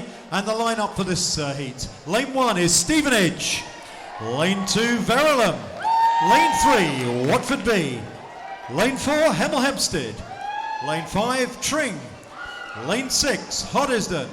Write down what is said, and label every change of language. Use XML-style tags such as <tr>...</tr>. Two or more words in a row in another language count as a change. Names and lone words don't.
<en>And the lineup for this heat. Lane 1 is Stevenage. Lane 2, Verulam. Lane 3, Watford B. Lane 4, Hemel Hempstead. Lane 5, Tring. Lane 6, Hoddesdon.</en>